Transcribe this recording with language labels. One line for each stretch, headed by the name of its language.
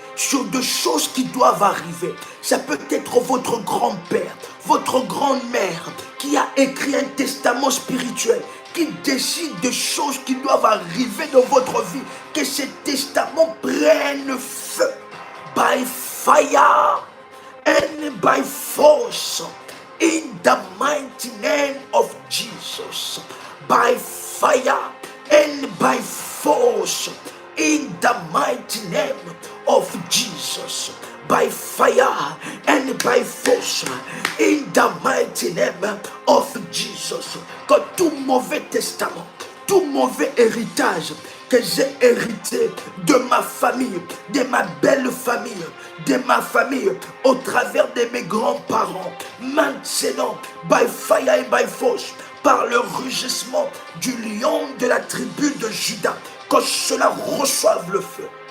French: sur des choses qui doivent arriver, ça peut être votre grand-père, votre grand-mère qui a écrit un testament spirituel, qui décide des choses qui doivent arriver dans votre vie, que ce testament prenne feu,
English: by fire and by force, in the mighty name of Jesus. By fire and by force, in the mighty name of Jesus. By fire and by force, in the mighty name of Jesus.
French: Que tout mauvais testament, tout mauvais héritage que j'ai hérité de ma famille, de ma belle famille, de ma famille, au travers de mes grands-parents, maintenant,
English: by fire and by force,
French: par le rugissement du lion de la tribu de Juda, que cela reçoive le feu.